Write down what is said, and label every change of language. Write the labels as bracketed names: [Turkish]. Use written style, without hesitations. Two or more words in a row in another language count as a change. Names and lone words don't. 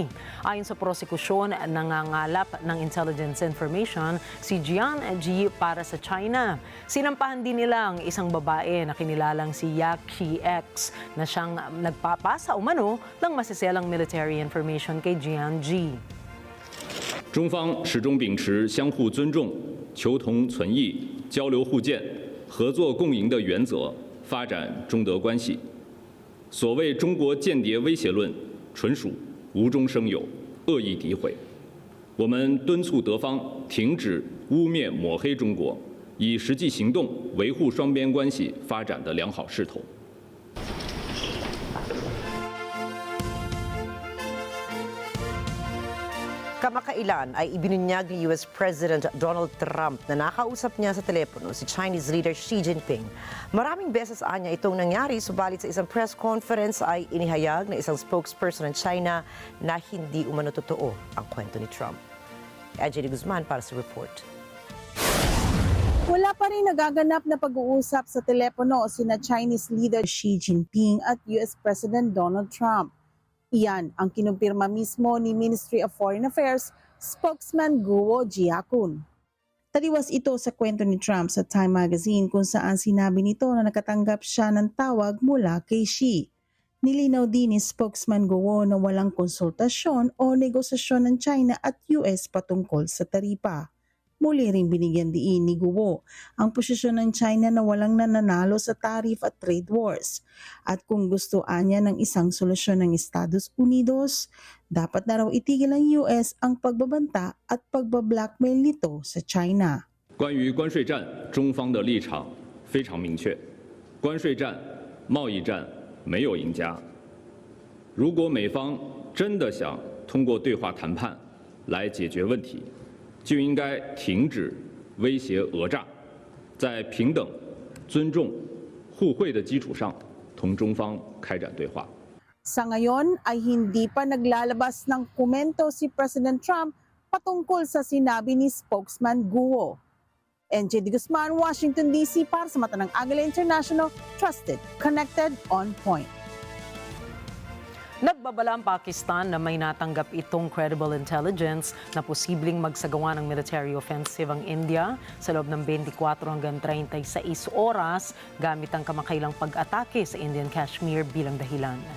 [Filipino] Ayon sa prosekusyon, nangangalap ng [English] intelligence information [Filipino] si Jian Ji para sa China. Sinampahan din nila ang isang babae na kinilalang si Yaqi X na siyang nagpapasa umano ng masiselang [English] military information [Filipino] kay Jian Ji. [Chinese] 中方始终秉持相互尊重、求同存异、交流互鉴、合作共赢的原则，发展中德关系。所谓中国间谍威胁论，纯属无中生有、恶意诋毁。我们敦促德方停止污蔑抹黑中国，以实际行动维护双边关系发展的良好势头。 [Filipino] Kamakailan ay ibinunyag ni US President Donald Trump na nakausap niya sa telepono si Chinese leader Xi Jinping. Maraming beses anya itong nangyari, subalit sa isang [English] press conference [Filipino] ay inihayag na isang spokesperson ng China na hindi umano totoo ang kwento ni Trump. Agila Guzman para sa report. Wala pa rin nagaganap na pag-uusap sa telepono sina Chinese leader Xi Jinping at US President Donald Trump. Iyan ang kinumpirma mismo ni Ministry of Foreign Affairs spokesman Guo Jiakun. Taliwas ito sa kwento ni Trump sa Time magazine kung saan sinabi nito na nakatanggap siya ng tawag mula kay Xi. Nilinaw din ni spokesman Guo na walang konsultasyon o negosasyon ng China at US patungkol sa taripa. Muli ring binigyan diin ni Guo ang posisyon ng China na walang nananalo sa tariff at [English] trade wars. [Filipino] At kung gusto niya ng isang solusyon ng Estados Unidos, dapat na raw itigil ng US ang pagbabanta at pagbablackmail nito sa China. [Chinese] 关于关税战，中方的立场非常明确，关税战、贸易战没有赢家。如果美方真的想通过对话谈判来解决问题， 就应该停止威胁讹诈，在平等、尊重、互惠的基础上，同中方开展对话。 [Filipino] Sa ngayon ay hindi pa naglalabas ng komento si President Trump patungkol sa sinabi ni spokesman Guo. NJ Guzman, Washington DC para sa mata ng Agila International, [English] trusted, connected, on point. [Filipino] Nagbabala ang Pakistan na may natanggap itong [English] credible intelligence [Filipino] na posibleng magsagawa ng [English] military offensive [Filipino] ang India sa loob ng 24 hanggang 36 oras gamit ang kamakailang pag-atake sa Indian Kashmir bilang dahilan.